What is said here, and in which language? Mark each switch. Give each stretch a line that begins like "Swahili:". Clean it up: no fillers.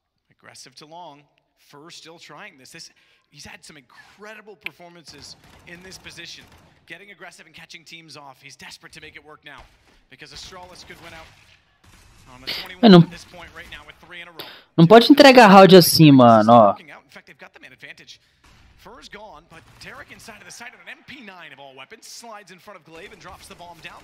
English: Aggressive to long. Fur still trying this. He's had some incredible performances in this position. Getting aggressive and catching teams off. He's desperate to make it work now. Because Astralis could win out on the 21 at this point right now with 3 in a row.
Portuguese: Não pode entregar round assim, mano, ó.
English: In fact, they've got the man advantage. Fur's gone, but Tarek inside of the site of an MP9 of all weapons slides in front of Glaive and drops the bomb down.